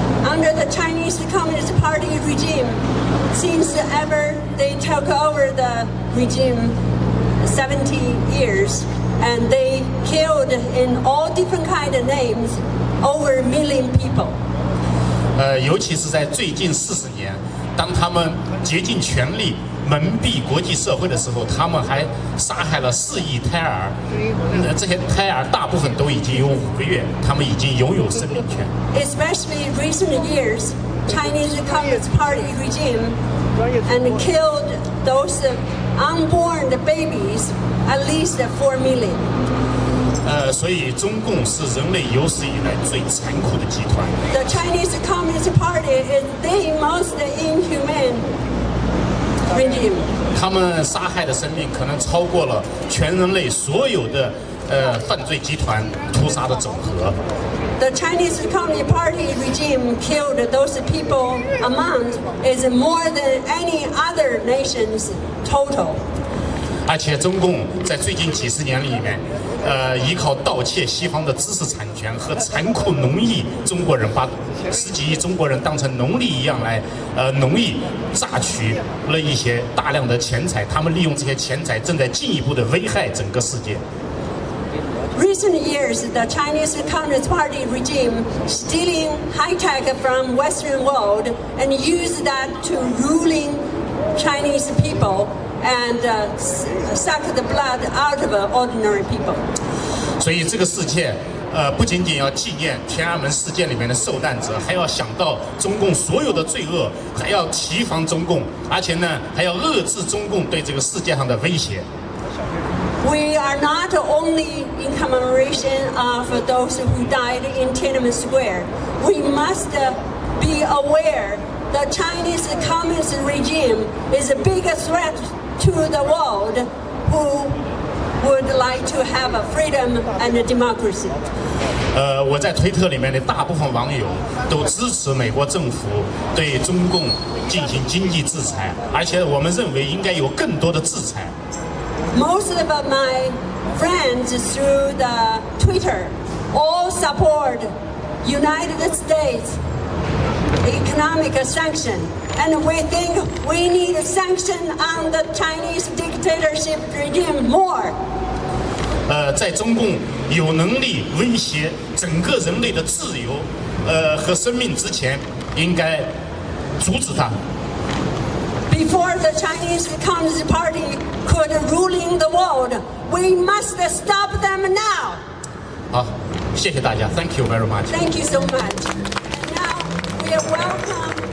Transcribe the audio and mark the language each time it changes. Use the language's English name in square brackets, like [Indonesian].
[English] Under the Chinese Communist Party regime, since ever they took over the regime 70 years, and they killed in all different kind of names over 1 million people. [Chinese] 尤其是在最近40年，当他们竭尽全力蒙蔽国际社会的时候，他们还杀害了4亿胎儿。这些胎儿大部分都已经有5个月，他们已经拥有生命权。 [English] Especially recent years, Chinese Communist Party regime and killed those unborn babies, at least 4 million. [Chinese] 所以中共是人类有史以来最残酷的集团。 [English] The Chinese Communist Party is the most inhumane regime. [Chinese] 他们杀害的生命可能超过了全人类所有的犯罪集团屠杀的总和。 [English] The Chinese Communist Party regime killed those people amount is more than any other nation's total. [Chinese] 而且中共在最近几十年里面，依靠盗窃西方的知识产权和残酷农役中国人，把10几亿中国人当成奴隶一样来农役，榨取了一些大量的钱财。他们利用这些钱财，正在进一步的危害整个世界。 [English] Recent years, the Chinese Communist Party regime stealing high tech from Western world and use that to ruling Chinese people and suck the blood out of ordinary people. [Chinese] 所以这个世界，不仅仅要纪念天安门事件里面的受难者，还要想到中共所有的罪恶，还要提防中共，而且呢，还要遏制中共对这个世界上的威胁。 [English] We are not only in commemoration of those who died in Tiananmen Square. We must be aware the Chinese Communist regime is a big threat to the world who would like to have a freedom and a democracy. [Chinese] 我在推特里面的大部分网友都支持美国政府对中共进行经济制裁，而且我们认为应该有更多的制裁。 [English] Most of my friends through the Twitter all support United States economic sanction, and we think we need a sanction on the Chinese dictatorship regime more. [Chinese] 在中共有能力威胁整个人类的自由，和生命之前，应该阻止它。 [English] Before the Chinese Communist Party could ruling the world, we must stop them now. 好，谢谢大家，Thank you very much. Thank you so much. And now we welcome.